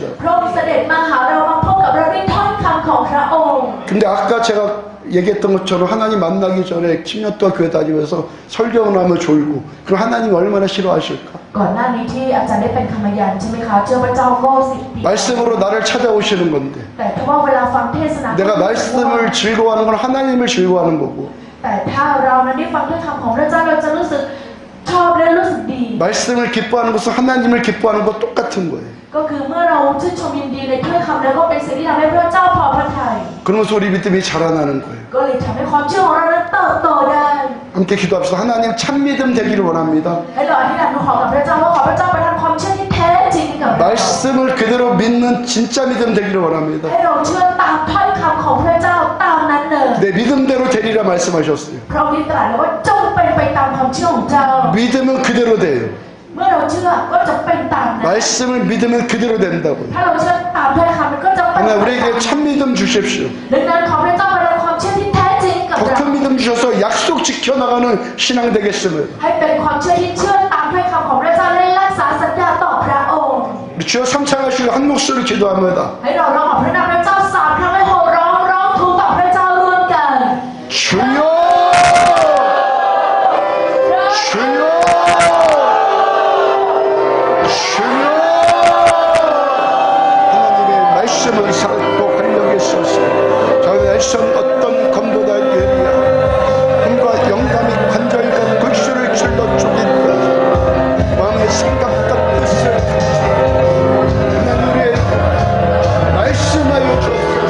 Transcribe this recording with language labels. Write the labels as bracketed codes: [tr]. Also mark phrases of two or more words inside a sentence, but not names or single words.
[th] พระองค์เสด็จมาหาเรามาพบกับเราด้วยถ้อยคำของพระองค์ [ko] 근데 아까 제가 얘기했던 것처럼 하나님 만나기 전에 10년 동안 교회 다니면서 설교를 하면 졸고 그럼 하나님 얼마나 싫어하실까? [th] ก่อนหน้านี้ที่อาจารย์ได้เป็นคำพยานใช่ไหมคะเชื่อพระเจ้าก็10 ปี [ko] 말씀으로 나를 찾아오시는 건데 [th] แต่ถ้าว่าเวลาฟังเทศนา [ko] 내가 말씀을 즐거워하는 건 하나님을 즐거워하는 거고 [th] แต่ถ้าเรานั้นได้ฟังถ้อยคำของพระเจ้าเราจะรู้สึกชอบและรู้สึกดี [ko] 말씀을 기뻐하는 것은 하나님을 기뻐하는 것 똑같은 거예요. [th] ก็คือเมื่อเราชื่นชมยินดีในถ้อยคำแล้วก็เป็นสิ่งที่ทำให้พระเจ้าพอพระทัย [ko] 그러면서 우리 믿음이 자라나는 거예요. [th] ก็เลยทำให้ความเชื่อของเรานั้นเติบโตได้ [ko] 함께 기도합시다. 하나님 참 믿음 되기를 원합니다. [th] ให้เราอธิษฐานขอกับพระเจ้าว่าขอพระเจ้าประทานความเชื่อที่แท้จริงให้กับเรา [ko] 말씀을 그대로 믿는 진짜 믿음 되기를 원합니다. [th] ให้เราเชื่อตามถ้อยคำของพระเจ้าตามนั้นเลย [ko] 내 믿음대로 되리라 말씀하셨어요. [th] พระองค์ได้ตรัสแล้วว่าจงเป็นไปตามความเชื่อของเจ้า [ko] 믿음은 그대로 돼요. [th] เมื่อเราเชื่อก็จะเป็นตามนั้น [ko] 말씀을 믿으면 그대로 된다고요. [th] ถ้าเราเชื่อตามถ้อยคำมันก็จะเป็น [ko] 하나님 [th] ไปตาม [ko] 우리에게 참 믿음 주십시오. [th] ดังนั้นขอพระเจ้าประทานความเชื่อที่แท้จริงกับ [ko] 더 [th] เรา [ko] 큰 믿음 주셔서 약속 지켜나가는 신앙 되겠음을 [th] ให้เป็นความเชื่อที่เชื่อตามถ้อยคำของพระเจ้าและรักษาสัญญาต่อพระองค์ [ko] 우리 주여 삼창하시고 한 목소리로 기도합니다. [th] ให้เราร้องขอพระนามพระเจ้า3 ครั้งให้โห่ร้องทูลต่อพระเจ้าร่วมกัน [ko] 주여! 주여! 주여! 하나님의 말씀은 살았고 활력이 있어서 저희 날선 어떤 검보다 예리야 힘과 영감이 관절과 골수를 질러 쪼개고 마음의 생각과 뜻을 하나님 우리의 말씀하여 주옵소서.